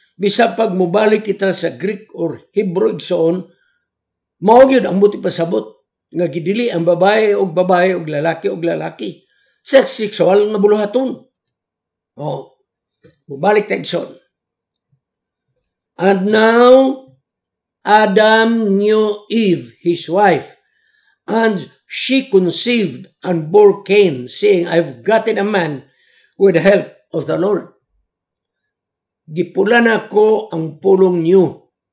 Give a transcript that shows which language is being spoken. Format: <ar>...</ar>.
<ceb>Bisa pag mubalik kita sa Greek or Hebrew igsoon, mao yun ang buti pasabot. Nga gidili ang babae o lalaki o lalaki. Sexual nga buluhaton. Mubalik ta igsoon.</ceb> <en>And now, Adam knew Eve, his wife, and she conceived and bore Cain, saying, I've gotten a man with the help of the Lord.</en> <ceb>Gipulan ako ang pulong niyo.</ceb>